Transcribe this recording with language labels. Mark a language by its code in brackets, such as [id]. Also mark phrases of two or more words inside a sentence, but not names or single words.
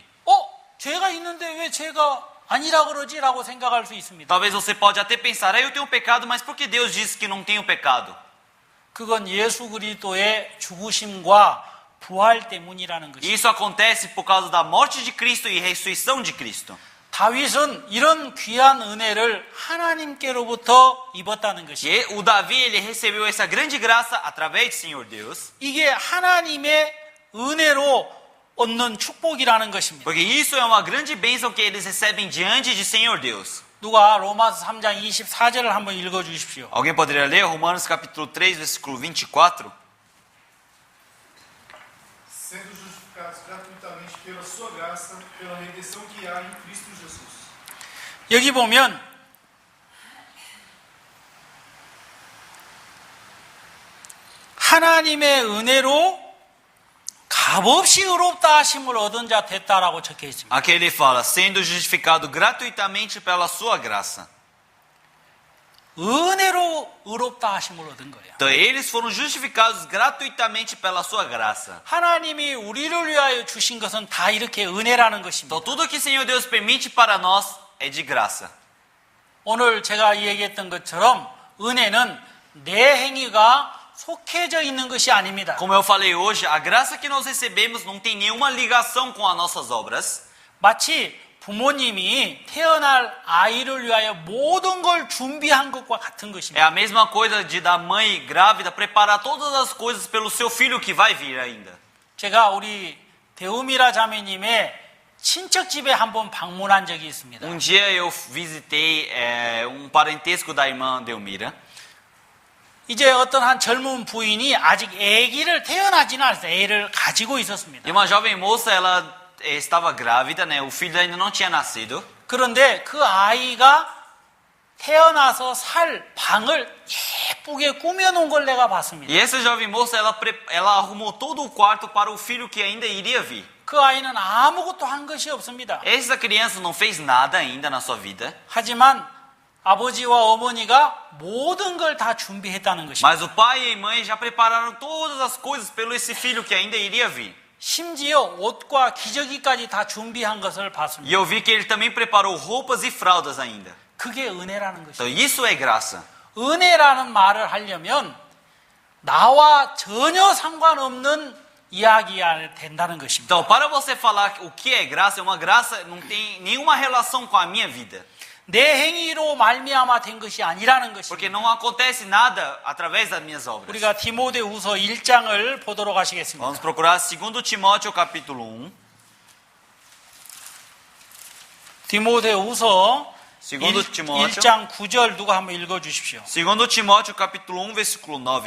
[ko] 죄가 있는데 왜 죄가 아니라 그러지라고 생각할 수 있습니다. [pt] Talvez você pode até pensar, eu tenho pecado, mas por que Deus disse que não tenho pecado? [ko] 그건 예수 그리스도의 죽으심과 부활 때문이라는 [pt] E [ko] 것입니다. [pt] isso acontece por causa da morte de Cristo e ressurreição de Cristo. [ko] 다윗은 이런 귀한 은혜를 하나님께로부터 입었다는 것입니다. [pt] E o Davi, ele recebeu essa grande graça através do Senhor Deus. [ko] 이게 하나님의 은혜로 얻는 축복이라는 것입니다. [pt] Porque isso é uma grande bênção que eles recebem diante de Senhor Deus. [ko] 누가 로마서 3장 24절을 한번 읽어 주십시오. [pt] Alguém poderia ler Romanos capítulo 3, versículo 24? Sendo justificados gratuitamente pela sua graça, pela redenção que há em Cristo Jesus. [ko] 여기 보면 하나님의 은혜로 값없이 의롭다 하심을 얻은 자 됐다라고 적혀 있습니다. [pt] Aqui ele fala, sendo justificado gratuitamente pela sua graça. [ko] 은혜로 의롭다 하심을 얻은 거예요. [pt] Então eles foram justificados gratuitamente pela sua graça. [ko] 하나님이 우리를 위하여 주신 것은 다 이렇게 은혜라는 것입니다. [pt] Então tudo que o Senhor Deus permite para nós é de graça. [ko] 오늘 제가 얘기했던 것처럼 은혜는 내 행위가 속해져 있는 것이 아닙니다. [pt] Como eu falei hoje, a graça que nós recebemos não tem nenhuma ligação com as nossas obras. [ko] 마치 부모님이 태어날 아이를 위하여 모든 걸 준비한 것과 같은 [pt] É [ko] 것입니다. [pt] a mesma coisa da mãe grávida preparar todas as coisas pelo seu filho que vai vir ainda. [ko] 제가 우리 대우미라 자매님의 친척 집에 한번 방문한 적이 있습니다. [pt] Um dia eu visitei um parentesco da irmã Delmira. [ko] 이제 어떤 한 젊은 부인이 아직 아기를 태어나지는 않았어요. 애를 가지고 있었습니다. [pt] E uma jovem moça, ela estava grávida, né? O filho ainda não tinha nascido. [ko] 그런데 그 아이가 태어나서 살 방을 예쁘게 꾸며놓은 걸 내가 봤습니다. [pt] E essa jovem moça, ela arrumou todo o quarto para o filho que ainda iria vir. [ko] 그 아이는 아무것도 한 것이 없습니다. [pt] Essa criança não fez nada ainda na sua vida. [ko] 하지만 아버지와 어머니가 모든 걸 다 준비했다는 것입니다. [pt] Mas o pai e a mãe já prepararam todas as coisas pelo esse filho que ainda iria vir. [ko] 심지어 옷과 기저귀까지 다 준비한 것을 [pt] E [ko] 봤습니다. [pt] eu vi que ele também preparou roupas e fraldas ainda. [ko] 그게 은혜라는 것입니다. [pt] Então isso é graça. [ko] 은혜라는 말을 하려면 나와 전혀 상관없는 이야기가 된다는 것입니다. [pt] Então, para você falar o que é graça, uma graça não tem nenhuma relação com a minha vida. [ko] 내 행위로 말미암아 된 것이 아니라는 [pt] Porque [ko] 것입니다. [pt] não acontece nada através das minhas obras. [ko] 우리가 디모데후서 1장을 보도록 하시겠습니다. [pt] Vamos procurar 2 Timóteo capítulo 1. [ko] 디모데후서 [pt] Segundo Timóteo. [ko] 1장 9절 누가 한번 읽어 주십시오. [pt] 2 Timóteo capítulo 1, versículo 9.